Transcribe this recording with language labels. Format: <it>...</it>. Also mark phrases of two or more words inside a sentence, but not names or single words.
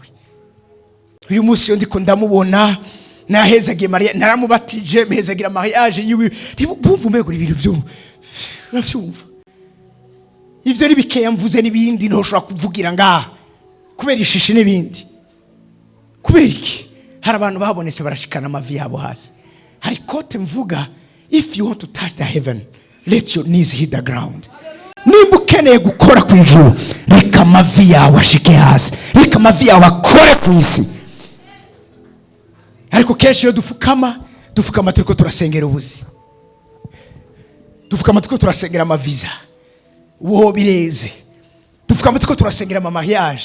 <rn>Uyu munsi yo ndiko ndamubona nahezagiye Maria, naramubatije mhezagira mariage yiwe, bumva umego ibintu byo uravyumva. Ivyo ari bikeya mvuze n'ibindi ntoshobora kuvugira ngaha kubera ishishi n'ibindi. Kubera iki hari abantu babonetse barashikana amavi yabo hasi. Hari kote mvuga,</rn> <en>if you want to touch the heaven, let your knees hit the ground.</en> <rn>Nimba ukeneye gukora ku ijuru, reka amavi yawe ashike hasi, reka amavi yawe akore ku isi. Ariko kenshi iyo dufukama turiko turasengera ubuzi, dufukama turiko turasengera amaviza uwo bireze, dufukama turiko turasengera ama mariage.</rn>